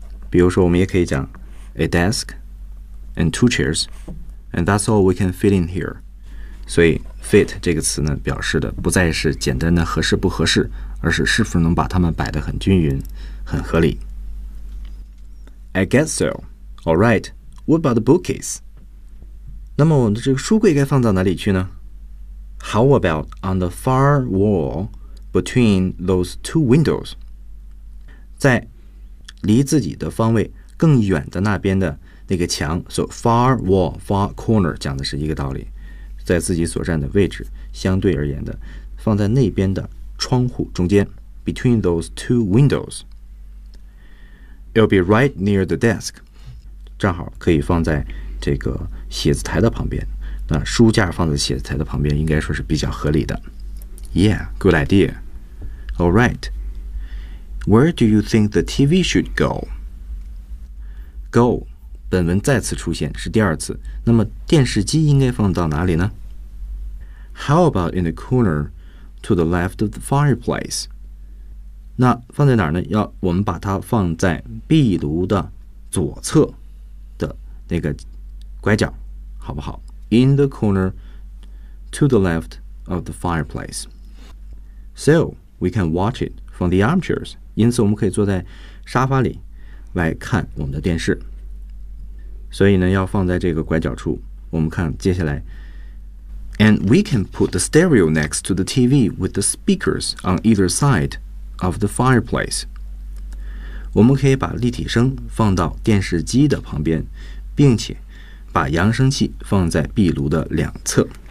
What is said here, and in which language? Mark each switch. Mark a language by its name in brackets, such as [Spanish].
[Chinese] 比如说我们也可以讲 [English] a desk and two chairs and that's all we can fit in here。 [Chinese] 所以 fit 这个词呢表示的不再是简单的合适不合适，而是是否能把它们摆得很均匀很合理。 [English] I guess so. Alright, what about the bookcase? [Chinese] 那么我们的这个书柜该放到哪里去呢？ [English] How about on the far wall between those two windows? [Chinese] 在离自己的方位更远的那边的那个墙 [English] So far wall, far corner [Chinese] 讲的是一个道理，在自己所站的位置相对而言的放在那边的窗户中间 [English] Between those two windows It'll be right near the desk [Chinese] 正好可以放在这个写字台的旁边，那书架放在写字台的旁边应该说是比较合理的。 [English] Yeah, good idea. Alright, where do you think the TV should go? [Chinese] Go 本文再次出现是第二次，那么电视机应该放到哪里呢？ [English] How about in the corner to the left of the fireplace? [Chinese] 那放在哪儿呢？要我们把它放在壁炉的左侧的那个拐角，好不好？ [English] In the corner to the left of the fireplace. So, we can watch it from the armchairs. [Chinese] 因此我们可以坐在沙发里来看我们的电视。所以呢要放在这个拐角处。我们看接下来。 [English] And we can put the stereo next to the TV with the speakers on either side of the fireplace. [Chinese] 我们可以把立体声放到电视机的旁边，并且把扬声器放在壁炉的两侧。